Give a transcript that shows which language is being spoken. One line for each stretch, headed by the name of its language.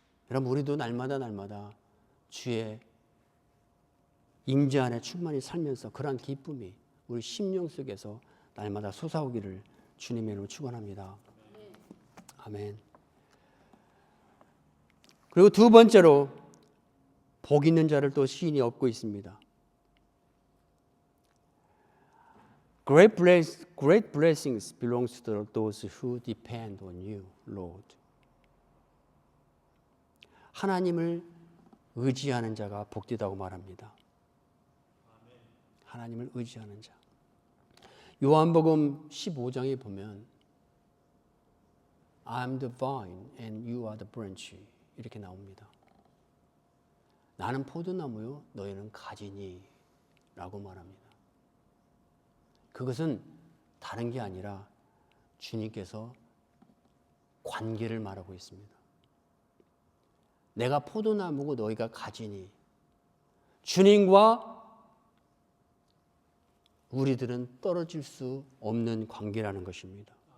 Korean: 여러분, 우리도 날마다 주의 임재 안에 충만히 살면서 그러한 기쁨이 우리 심령 속에서 날마다 솟아오기를 주님의 이름으로 축원합니다. 아멘. 그리고 두 번째로 복 있는 자를 또 시인이 얻고 있습니다.
English: Great blessings belongs to those who depend on you, Lord.
Korean: 하나님을 의지하는 자가 복되다고 말합니다. 하나님을 의지하는 자. 요한복음 15장에 보면
English: I'm the vine and you are the branch
Korean: 이렇게 나옵니다. 나는 포도나무요 너희는 가지니 라고 말합니다. 그것은 다른 게 아니라 주님께서 관계를 말하고 있습니다. 내가 포도나무고 너희가 가지니, 주님과 우리들은 떨어질 수 없는 관계라는 것입니다.